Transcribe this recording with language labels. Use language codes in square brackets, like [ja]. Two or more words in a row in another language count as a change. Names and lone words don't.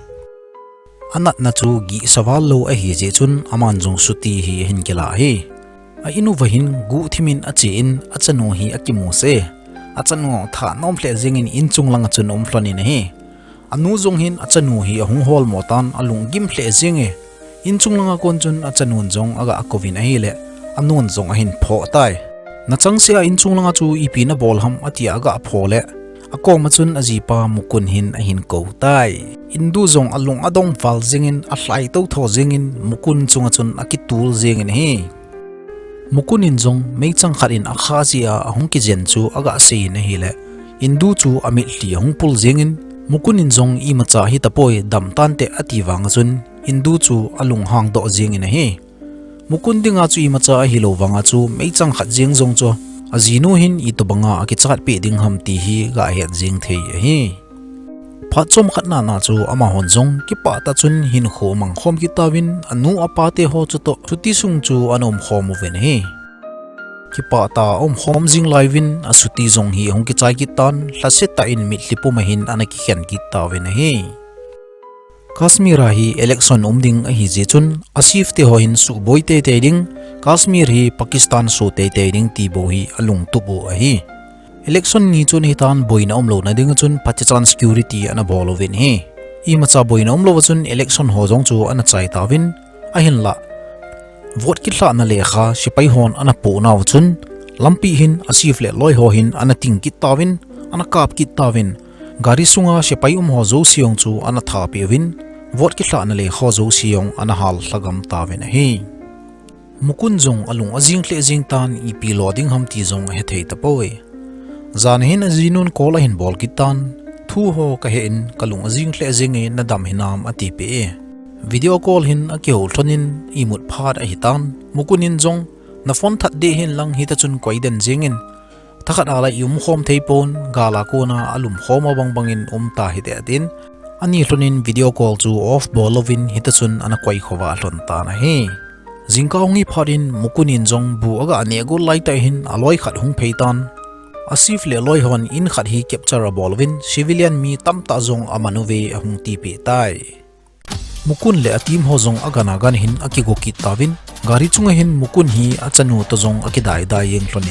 [thd] anat na chu gi sawal lo a hi je chun aman jong suti hi hin kela hi a inu vahin gu thimin achi in achanu hi akimu se achanu tha nom hle jingin in chunglang chun omflani na hi anu jong hin achanu hi ahung hol motan alung gim hle jinge in chunglanga kon chun achanun jong aga akovin a hi le anun jong a hin pho tai na changsia in chunglanga chu ipi na bol ham atia aga phole akong machun ajipa mukun hin a hin ko tai indu jong alung adong wal jingin a hlai to tho jingin mukun chunga chun akitul jingin hi mukunin jong meichang kharin a khazia ahung ki jen chu aga se na hi le indu chu amit hli hung pul jingin mukunin jong I macha hi tapoi dam tan te ati wang chun indu chu alung hang do jingin hi mukun dinga chu I macha hi lo wanga chu meichang khat jing jong chu azinu hin I to banga akichat pe ding ham ti hi ga het jing thei hi phachom khatna na chu ama hon jong ki pa ta chun Hinkho mang khom ki tawin anu apate ho chu to chuti sung chu anom khom ven hi ki pa ta om khom jing laivin asuti jong hi hong ki chai ki tan hlase ta in mit lipu mahin anaki khian ki tawin hi Kashmir hi election umding a hi je chun asif te ho hin su boi te te ding Kashmir hi Pakistan so te te ding ti bo hi alung tu bo a hi election ni chun hi tan boina omlo na ding chun Pakistan security ana bolovin hi I macha boina omlo chun election ho jong chu ana chai tawin a hin la vote ki thla na le kha sipai hon ana po naw chun lampi hin asif le loi ho hin ana ting ki tawin ana kap ki tawin gari sunga sipai ho zo siong chu ana tha pewin vote ki thla na le kho zo siong ana hal hlagam tawin hi mukun jong alung ajing hle jing tan ipi loading ham ti jong he thei ta poe zan hin azinun kola hin bol kitan thu ho ka hen kalung ajing hle jing e na dam hinam ati pe [en] video call [thd] hin akeu thonin imut phat a hitan mukunin jong na phone that de hin lang hita chun koiden jingin Takhat ala khom theipon gala ko na alum khom bangin ta hi te din ani hlonin [en] video call [thd] chu off bolovin hitachun ana kwai khowa hlon ta na he jingkaungi pharin mukunin jong bu aga anego laita hin aloi khat hung pheitan asif le loi hon in khat hi capture bolovin civilian mi tamta jong amanuve hung ti pe tai mukun le atim ho jong agana gan hin akigo ki tawin gari chunga hin mukun hi achanu to jong akidai dai yeng hlonin